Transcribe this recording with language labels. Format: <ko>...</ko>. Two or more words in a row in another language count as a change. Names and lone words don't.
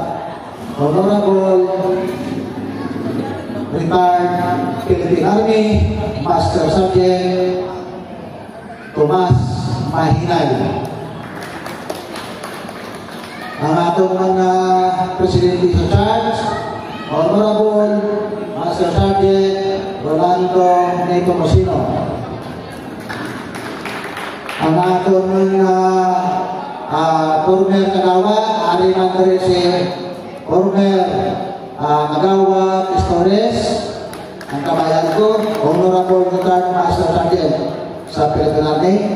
<ceb>Honorable Retired Philippine Army Master Sergeant Tomas Mahinay. Ang atong mga presidente sa charge, Honorable Master Sergeant Rolando Neto Mosino. Ang atong mga Turner Kagawa, Ari Andres Turner Kagawa Pistores, ang kabayan ko, Honorable Retired Master Sergeant sa Philippine Army.</ceb>